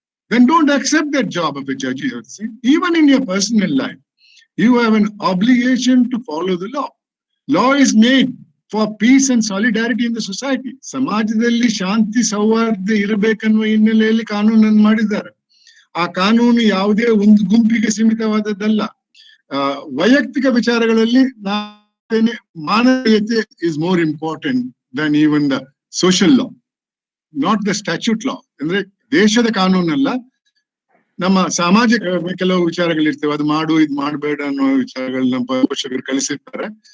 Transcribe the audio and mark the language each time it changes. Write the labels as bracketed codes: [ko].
[en] Then don't accept that job of a judge. Even in your personal life, you have an obligation to follow the law. Law is made for peace and solidarity in the society. [kn] ಸಮಾಜದಲ್ಲಿ ಶಾಂತಿ ಸೌಹಾರ್ದ ಇರಬೇಕನ್ನುವ ಹಿನ್ನೆಲೆಯಲ್ಲಿ ಕಾನೂನನ್ನು ಮಾಡಿದ್ದಾರೆ. ಆ ಕಾನೂನು ಯಾವುದೇ ಒಂದು ಗುಂಪಿಗೆ ಸೀಮಿತವಾದದ್ದಲ್ಲ. ವೈಯಕ್ತಿಕ ವಿಚಾರಗಳಲ್ಲಿ ಮಾನವೀಯತೆ [en] is more important than even the social law, not the statute law. [kn] ಅಂದ್ರೆ ದೇಶದ ಕಾನೂನಲ್ಲ, ನಮ್ಮ ಸಾಮಾಜಿಕ ಕೆಲವು ವಿಚಾರಗಳಿರ್ತವೆ, ಅದು ಮಾಡು ಇದು ಮಾಡಬೇಡ ಅನ್ನೋ ವಿಚಾರಗಳು ನಮ್ಮ ಪೋಷಕರು ಕಲಿಸಿರ್ತಾರೆ.